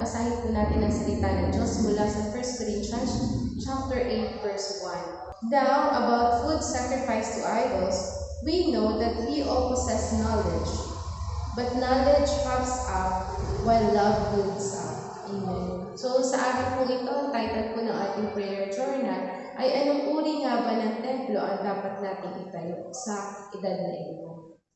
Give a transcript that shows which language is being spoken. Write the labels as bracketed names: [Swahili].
[Filipino] Basahin po natin ang salita ng Diyos mula sa 1 Corinthians chapter 8, verse 1. [English] Now, about food sacrificed to idols, we know that we all possess knowledge. But knowledge puffs up, while love builds up. Amen. [Filipino] So, sa araw po ito, ang title po ng ating prayer journal ay anong uri nga ba ng templo ang dapat nating itayo sa edad na ito?